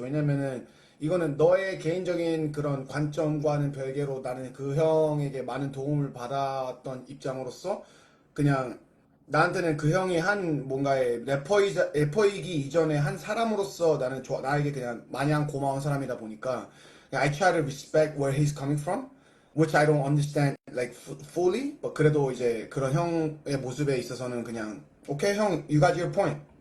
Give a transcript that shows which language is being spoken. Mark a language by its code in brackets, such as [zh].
[ko] 왜냐면은 이거는 너의 개인적인 그런 관점과는 별개로 나는 그 형에게 많은 도움을 받았던 입장으로서 그냥 나한테는 그 형이 한 뭔가의 래퍼이기 이전에 한 사람으로서 나는 나에게 그냥 마냥 고마운 사람이다 보니까 [en] I try to respect where he's coming from. which I don't understand like fully. [ko] 그래도 이제 그런 형의 모습에 있어서는 그냥 okay 형, [en] you got your point.